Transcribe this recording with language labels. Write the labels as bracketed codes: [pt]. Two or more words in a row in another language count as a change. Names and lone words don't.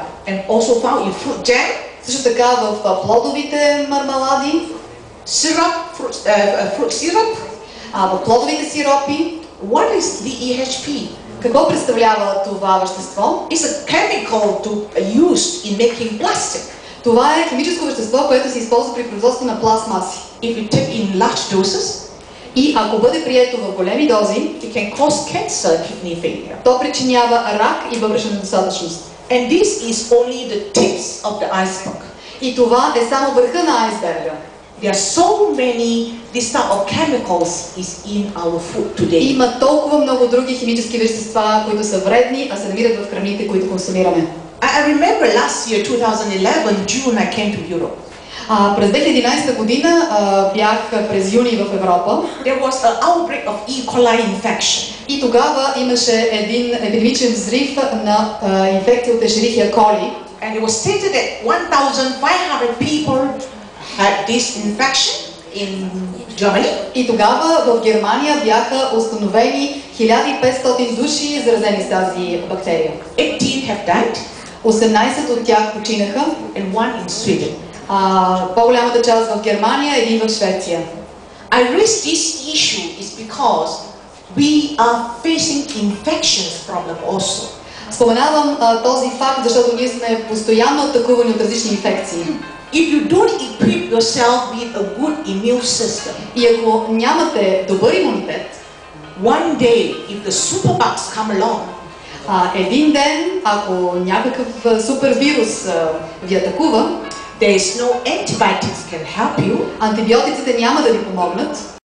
[en] And also found in fruit jam. [bg] Също така в плодовите мармелади, [en] Syrup, fruit syrup. [bg] в плодовите сиропи. [en] What is DEHP? [bg] Какво представлява това вещество? [en] It's a chemical used in making plastic. [bg] Това е химическо вещество, което се използва при производство на пластмаси. [en] If you take in large doses, [bg] и ако бъде прието в големи дози, [en] it can cause cancer, kidney failure. [bg] То причинява рак и бъбречна недостатъчност. [en] And this is only the tips of the iceberg. [bg] И това е само върха на айсберга. [en] There are so many this type of chemicals is in our food today. [bg] Има толкова много други химически вещества, които са вредни, а се намират в храните, които консумираме. [en] I remember last year, 2011, June, I came to Europe. [bg] През 2011 година бях през юни в Европа. [en] There was an outbreak of E. coli infection. [bg] И тогава имаше един епидемичен взрив на инфекция от Escherichia coli. [en] And it was stated that 1,500 people had this infection in Germany. [bg] И тогава в Германия бяха установени 1500 души заразени с тази бактерия. [en] 18 have died. [bg] 18 от тях починаха. [en] And one in Sweden. [bg] По-голямата част в Германия, един в Швеция. [en] I raise this issue is because we are facing infections problem also. [bg] Споменавам този факт, защото ние сме постоянно атакувани от различни инфекции. [en] If you don't equip yourself with a good immune system, [bg] и ако нямате добър имунитет, [en] one day if the superbugs come along, [bg] един ден, ако някакъв супер вирус ви атакува, [en] there is no antibiotics can help you. [bg] Антибиотиците няма да ви помогнат.